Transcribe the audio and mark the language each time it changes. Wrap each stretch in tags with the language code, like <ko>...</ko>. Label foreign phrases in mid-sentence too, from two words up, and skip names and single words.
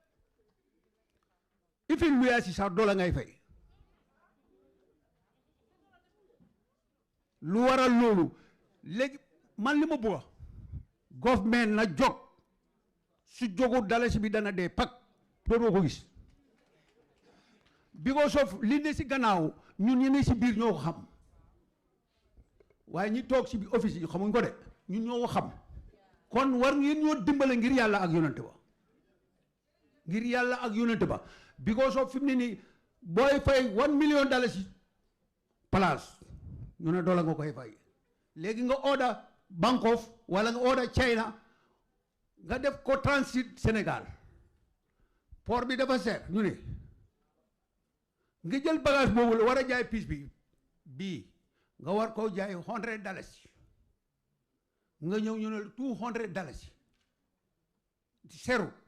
<wo>ifi luyaa si sax dollar ngay fay lu waral loolu léegi man li ma bëgg government na jóg su jógu dalasi bi dana dee pak dootoo ko gis</wo> <en>because of</en> <wo>li ne si gannaaw ñun ñu ne si biir ñoo ko xam waaye ñi toog si biir office yi xamuñ ko de ñun ñoo ko xam kon war ngeen ñoo dimbale ngir yàlla ak yonante ba ngir yàlla ak yonent ba</wo> <en>because of</en> <wo>fi mu ne nii booy fay $1 million place ñu ne dollar nga koy fay léegi nga order Bangkok wala nga order China nga def ko transit Sénégal port bi dafa seer ñu ne nga jël bagage boobu la war a jaay piis bi bii nga war koo jaay $100 nga ñëw ñu ne $200 seru</wo>